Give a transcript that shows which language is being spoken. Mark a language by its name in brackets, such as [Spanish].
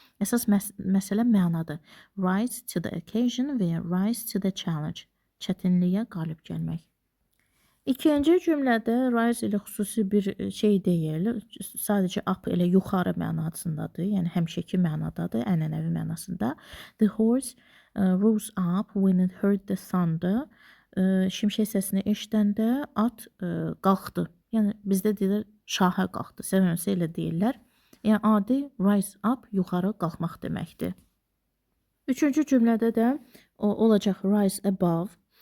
[Azerbaijani] Əsas məsələ mənadır. [English] Rise to the occasion [Azerbaijani] və [English] rise to the challenge. [Azerbaijani] Çətinliyə qalib gəlmək. İkinci cümlədə rise ilə xüsusi bir şey deyil. Sadəcə up elə yuxarı mənasındadır. Yəni həmişəki mənadadır, ənənəvi mənasında. [English] The horse rose up when it heard the thunder. [Azerbaijani] Şimşək səsini eşidəndə at qalxdı. Yəni bizdə deyirlər şahə qalxdı. Sevməsə elə deyirlər. Yəni adi rise up yuxarı qalxmaq deməkdir. Üçüncü cümlədə də olacaq rise above.